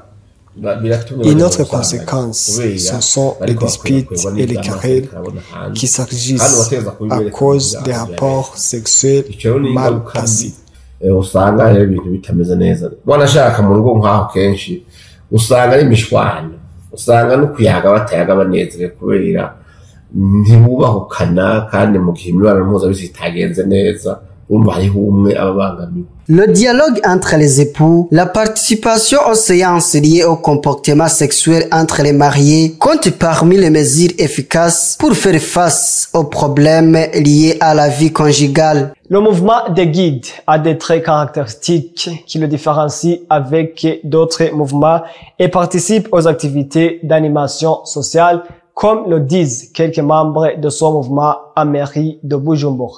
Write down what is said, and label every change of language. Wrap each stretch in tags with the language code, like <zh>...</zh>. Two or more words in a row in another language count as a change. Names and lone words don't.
<fr>Une autre conséquence, ce sont les disputes et les querelles qui s'agissent à cause des rapports sexuels mal passés.</fr> <rn>Usanga no kuyaga batayaga banezerewe kubera ntibubahukana kandi mu gihe imibonano mpuzabitsina itagenze neza urumva hariho umwe ababangamiwe.</rn> <fr>Le dialogue entre les époux, la participation aux séances liées au comportement sexuel entre les mariés compte parmi les mesures efficaces pour faire face aux problèmes liés à la vie conjugale. Le mouvement des guides a des traits caractéristiques qui le différencient avec d'autres mouvements et participe aux activités d'animation sociale, comme le disent quelques membres de son mouvement à mairie de Bujumbura.</fr>